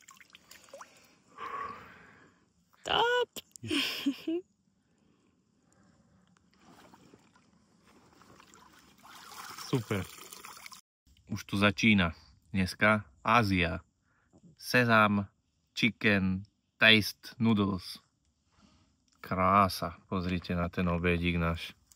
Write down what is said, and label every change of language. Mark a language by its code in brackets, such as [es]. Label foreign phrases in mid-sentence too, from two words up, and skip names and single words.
[sk] Top. Super. Už tu začína. Dneska Ázia. Sezam, [en] chicken, taste, noodles. [sk] Krása. Pozrite na ten obedík náš.